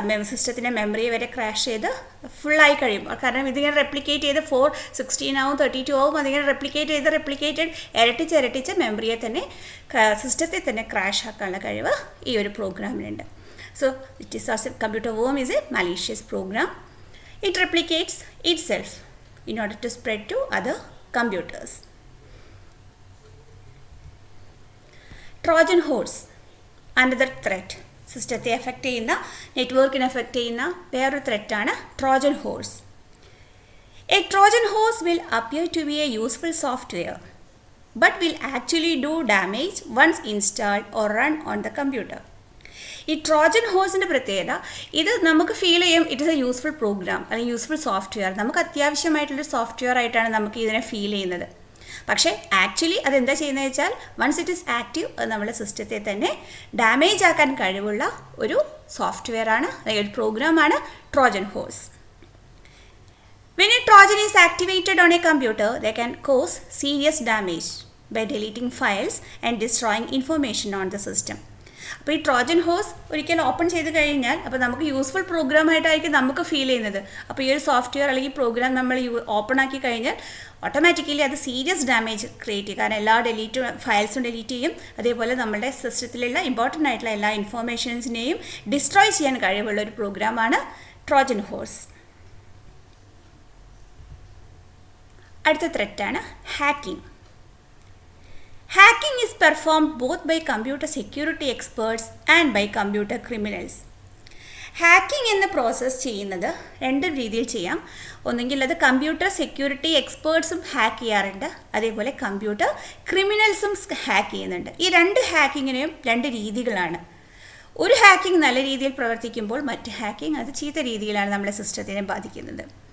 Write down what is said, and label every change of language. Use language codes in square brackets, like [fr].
[ml] സിസ്റ്റത്തിൻ്റെ മെമ്മറി വരെ ക്രാഷ് ചെയ്ത് ഫുള്ളായി കഴിയും. കാരണം ഇതിങ്ങനെ റെപ്ലിക്കേറ്റ് ചെയ്ത് 416 ആവും, 32 ആവും. അതിങ്ങനെ റെപ്ലിക്കേറ്റഡ് ഇരട്ടിച്ച് മെമ്മറിയെ തന്നെ സിസ്റ്റത്തെ തന്നെ ക്രാഷ് ആക്കാനുള്ള കഴിവ് ഈ ഒരു പ്രോഗ്രാമിനുണ്ട്. [en] So it is also, computer worm is a malicious program. It replicates itself in order to spread to other computers. Trojan horse, another threat. [ml] സിസ്റ്റത്തെ എഫക്റ്റ് ചെയ്യുന്ന, നെറ്റ്വർക്കിനെ എഫക്റ്റ് ചെയ്യുന്ന വേറൊരു ത്രെറ്റാണ് Trojan horse. [en] A Trojan horse will appear to be a useful software but will actually do damage once installed or run on the computer. [ml] ഈ Trojan ഹോഴ്സിൻ്റെ പ്രത്യേകത, ഇത് നമുക്ക് feel ചെയ്യും [en] it is a useful program [ml] അല്ലെങ്കിൽ useful software, നമുക്ക് അത്യാവശ്യമായിട്ടുള്ളൊരു software ആയിട്ടാണ് നമുക്ക് ഇതിനെ ഫീൽ ചെയ്യുന്നത്. പക്ഷേ ആക്ച്വലി അതെന്താ ചെയ്യുന്നത് വെച്ചാൽ [en] once it is active, [ml] അത് നമ്മുടെ സിസ്റ്റത്തെ തന്നെ ഡാമേജ് ആക്കാൻ കഴിവുള്ള ഒരു സോഫ്റ്റ്വെയർ ആണ് അല്ലെങ്കിൽ ഒരു പ്രോഗ്രാമാണ് Trojan horse. [en] When a Trojan is activated on a computer, they can cause serious damage by deleting files and destroying information on the system. [ml] അപ്പോൾ ഈ ട്രോജൻ ഹോഴ്സ് ഒരിക്കൽ ഓപ്പൺ ചെയ്ത് കഴിഞ്ഞാൽ അപ്പോൾ നമുക്ക് യൂസ്ഫുൾ പ്രോഗ്രാമായിട്ടായിരിക്കും നമുക്ക് ഫീൽ ചെയ്യുന്നത്. അപ്പോൾ ഈ ഒരു സോഫ്റ്റ്വെയർ അല്ലെങ്കിൽ പ്രോഗ്രാം നമ്മൾ ഓപ്പൺ ആക്കി കഴിഞ്ഞാൽ ഓട്ടോമാറ്റിക്കലി അത് സീരിയസ് ഡാമേജ് ക്രിയേറ്റ് ചെയ്യും. കാരണം എല്ലാ ഫയൽസും ഡിലീറ്റ് ചെയ്യും. അതേപോലെ നമ്മുടെ സിസ്റ്റത്തിലുള്ള ഇമ്പോർട്ടൻ്റ് ആയിട്ടുള്ള എല്ലാ ഇൻഫോർമേഷൻസിനെയും ഡിസ്ട്രോയ് ചെയ്യാൻ കഴിവുള്ള ഒരു പ്രോഗ്രാമാണ് ട്രോജൻ ഹോഴ്സ്. അടുത്ത ത്രെറ്റാണ് hacking. [en] Hacking is performed both by computer security experts and by computer criminals. [ml] Hacking എന്ന പ്രോസസ്സ് ചെയ്യുന്നത് 2 രീതിയിൽ ചെയ്യാം. ഒന്നെങ്കിൽ അത് കമ്പ്യൂട്ടർ സെക്യൂരിറ്റി എക്സ്പേർട്സും ഹാക്ക് ചെയ്യാറുണ്ട്, അതേപോലെ കമ്പ്യൂട്ടർ ക്രിമിനൽസും ഹാക്ക് ചെയ്യുന്നുണ്ട്. ഈ 2 ഹാക്കിങ്ങിനെയും 2 രീതികളാണ്. ഒരു ഹാക്കിംഗ് നല്ല രീതിയിൽ പ്രവർത്തിക്കുമ്പോൾ മറ്റ് ഹാക്കിംഗ് അത് ചീത്ത രീതിയിലാണ് നമ്മുടെ സിസ്റ്റത്തിനെ ബാധിക്കുന്നത്.